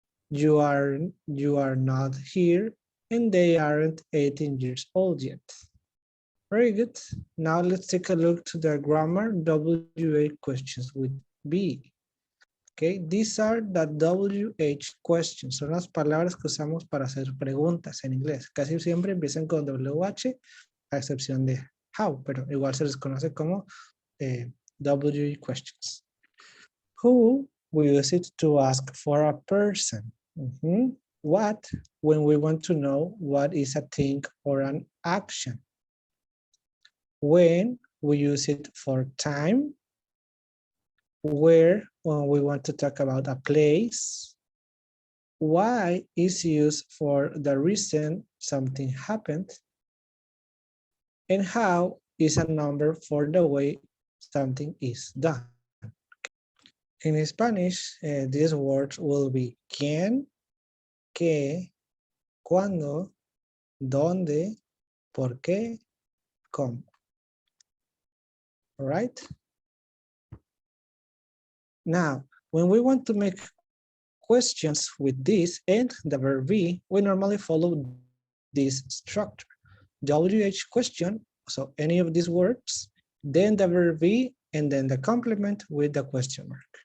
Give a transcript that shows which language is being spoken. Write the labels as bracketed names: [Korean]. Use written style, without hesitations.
[English] You are not here, and they aren't 18 years old yet. Very good. Now let's take a look to the grammar WA questions with be. Okay, these are the WH questions. [Spanish] Son las palabras que usamos para hacer preguntas en inglés. Casi siempre empiezan con WH, a excepción de how, pero igual se les conoce como WH questions. [English] Who, we use it to ask for a person. What, when we want to know what is a thing or an action. When, we use it for time. Where, when we want to talk about a place. Why is used for the reason something happened. And how is a number for the way something is done. In Spanish, these words will be [Spanish] quién, qué, cuándo, dónde, por qué, cómo. [English] All right? Now, when we want to make questions with this and the verb be, we normally follow this structure. WH question, so any of these words, then the verb be, and then the complement with the question mark.